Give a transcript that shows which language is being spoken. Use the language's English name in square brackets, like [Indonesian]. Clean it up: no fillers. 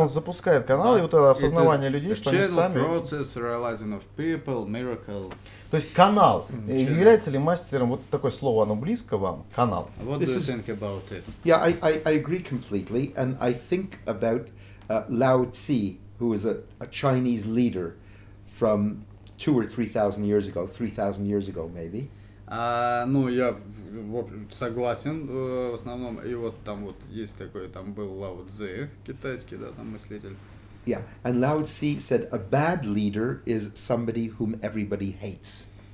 [Russian] он запускает канал, и вот это осознавание людей, что они [English] channel [Russian] сами... [English] process, realizing of people, miracle. [Russian] То есть канал. [English] Channel. [Russian] Является ли мастером, вот такое слово, оно близко вам? Канал. [English] What This do you is- think about it? Yeah, I agree completely, and I think about Lao Tzu, who was a Chinese leader from 2,000 or 3,000 years ago, 3,000 years ago maybe. [Russian] Ну, я согласен в основном. И вот там вот есть такой, там был Лао Цзэ, китайский, да, там мыслитель. [English] Yeah, and Lao Tzu said a bad leader is somebody whom everybody hates.